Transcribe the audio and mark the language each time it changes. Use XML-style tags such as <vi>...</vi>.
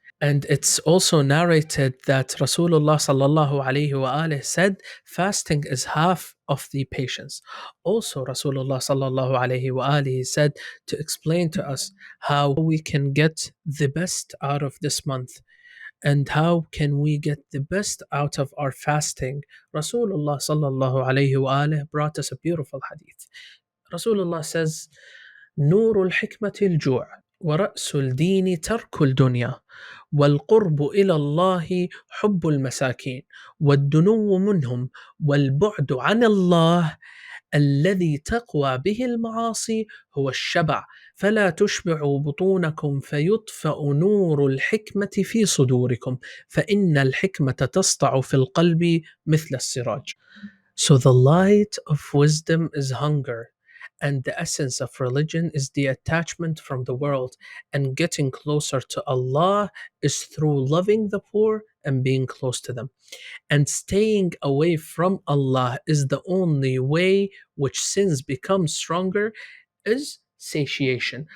<en>And it's also narrated that Rasulullah sallallahu alaihi wasallam said, fasting is half of the patience. Also, Rasulullah sallallahu alaihi wasallam said to explain to us how we can get the best out of this month and how can we get the best out of our fasting. Rasulullah sallallahu alaihi wasallam brought us a beautiful hadith. Rasulullah says,</en> <ar>نور الحكمة الجوع ورأس الدين ترك الدنيا والقرب إلى الله حب المساكين والدنو منهم والبعد عن الله الذي تقوى به المعاصي هو الشبع فلا تشبعوا بطونكم فيطفأ نور الحكمة في صدوركم فإن الحكمة تسطع في القلب مثل السراج.</ar> <en>So the light of wisdom is hunger, and the essence of religion is the attachment from the world, and getting closer to Allah is through loving the poor and being close to them. And staying away from Allah is the only way which sins become stronger is satiation.</en>